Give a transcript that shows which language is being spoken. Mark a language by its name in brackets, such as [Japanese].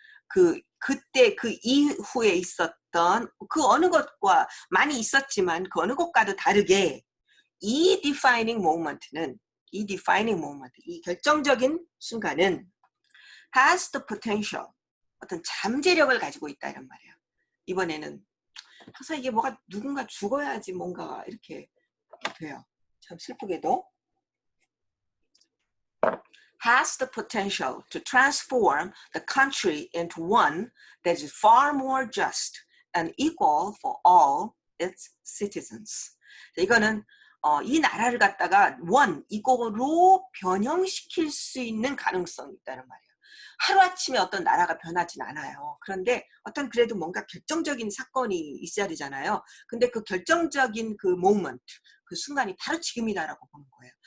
[Korean] 그때 그 이후에 있었던 그 어느 것과 많이 있었지만 그 어느 것과도 다르게 이 [English] defining moment, [Korean] 이 결정적인 순간은 [English] has the potential, [Korean] 어떤 잠재력을 가지고 있다 이런 말이에요. 이번에는 항상 이게 뭐가 누군가 죽어야지 뭔가 이렇게 돼요. 참 슬프게도. [English] has the potential to transform the country into one that is far more just and equal for all its citizens. [Korean] 이거는 이 나라를 갖다가 이거로 변형시킬 수 있는 가능성이 있다는 말이에요. 하루아침에 어떤 나라가 변하진 않아요. 그런데 어떤 그래도 뭔가 결정적인 사건이 있어야 되잖아요. 근데 그 결정적인 그 모먼트, 그 순간이 바로 지금이다라고 보는 거예요.